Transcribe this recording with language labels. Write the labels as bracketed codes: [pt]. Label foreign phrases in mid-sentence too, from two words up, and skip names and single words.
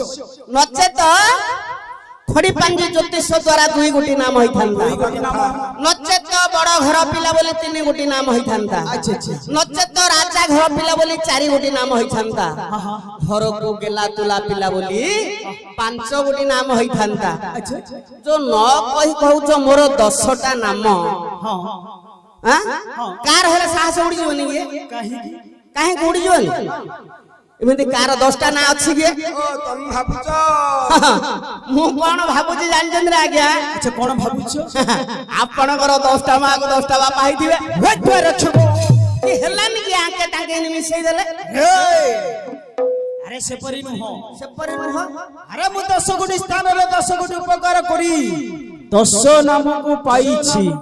[or] ନଚେତ ଖଡି ପାଞ୍ଜି ଜ୍ୟୋତିଷ ଦ୍ୱାରା ଦୁଇ ଗୋଟି ନାମ ହେଇଥାନ୍ତା ନଚେତ ବଡ ଘର ପିଲା ବୋଲି ତିନି ଗୋଟି ନାମ ହେଇଥାନ୍ତା ନଚେତ ରାଜା ଘର ପିଲା ବୋଲି ଚାରି ଗୋଟି ନାମ ହେଇଥାନ୍ତା ଘରକୁ ଗେଲା ତୁଲା ପିଲା ବୋଲି ପାଞ୍ଚ ଗୋଟି ନାମ ହେଇଥାନ୍ତା ଯୋଉ ନ କହି କହୁଛ ମୋର 10ଟା ନାମ କାର ହେଲେ ସାହସ ଉଡିଯିବନି କି କାହିଁକି ଉଡିଯିବନି ଏମିତି କାର 10ଟା ନାଁ ଅଛି କି ଓ ତୁମି ଭାବୁଛ ମୁଁ କଣ ଭାବୁଛି ଜାଣିଛନ୍ତି ନା ଆଜ୍ଞା ଆଚ୍ଛା କଣ ଭାବୁଛ ଆପଣଙ୍କର 10ଟା ମା 10ଟା ବାପା ହେଇଥିବେ କି ହେଲାନି କି ଆଙ୍କେ ତାଙ୍କେ ମିଶେଇ ଦେଲେ ଆରେ ସେପରି ନୁହଁ ସେପରି ନୁହଁ ଆରେ ମୁଁ 10 କୋଟି ସ୍ଥାନରେ 10 କୋଟି ଉପକାର କରି 10 ନାମକୁ ପାଇଛି